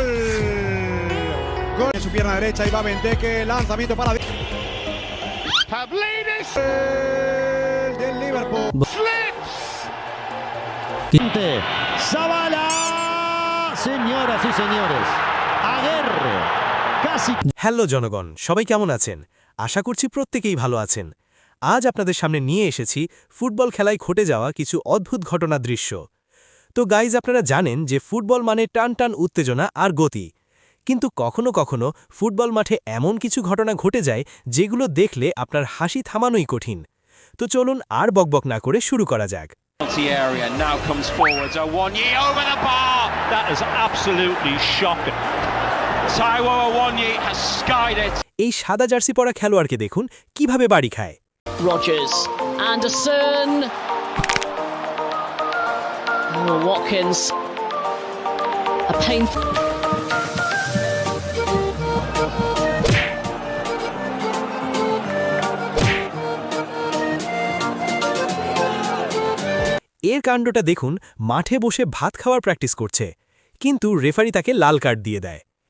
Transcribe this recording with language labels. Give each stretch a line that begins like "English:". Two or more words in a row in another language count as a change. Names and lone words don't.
Spanish: Gol en su pierna derecha y va Benteke, lanzamiento para Pavlidis del Liverpool. slips. Zabala, señoras y señores, Aguerre, casi।
Bangla: হ্যালো জনগণ, সবাই কেমন আছেন? আশা করছি প্রত্যেকেই ভালো আছেন। আজ আপনাদের সামনে নিয়ে এসেছি ফুটবল খেলায় ঘটে যাওয়া কিছু অদ্ভুত ঘটনার দৃশ্য। তো গাইজ, আপনারা জানেন যে ফুটবল মানে টান টান উত্তেজনা আর গতি, কিন্তু কখনো কখনো ফুটবল মাঠে এমন কিছু ঘটনা ঘটে যায় যেগুলো দেখলে আপনার হাসি থামানোই কঠিন। তো চলুন আর বকবক না করে শুরু করা যাক।
English: Area now comes forwards. Awoniyi over the bar. That is absolutely shocking. Taiwo Awoniyi has skied it.
Bangla: এই সাদা জার্সি পরা খেলোয়াড়কে দেখুন কিভাবে বাড়ি খায়।
English: Rodgers, Anderson, Watkins, a painful.
Bangla: এর কাণ্ডটা দেখুন, মাঠে বসে ভাত খাওয়ার প্র্যাকটিস করছে, কিন্তু রেফারি তাকে লাল কার্ড দিয়ে দেয়।